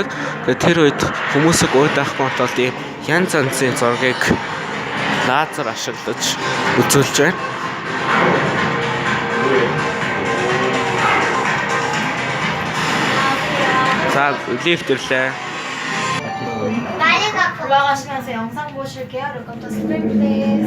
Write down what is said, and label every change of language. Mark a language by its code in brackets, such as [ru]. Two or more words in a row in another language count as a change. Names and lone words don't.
[mn] Тэгээд тэр үед хүмүүсийг уудаахгүй тул ийм янз янзын зургийг лазер ашиглаж үзүүлж байна. За лифт ирлээ. [ko] 올라가시면서 영상 보실게요. [en] Look on the screen, please.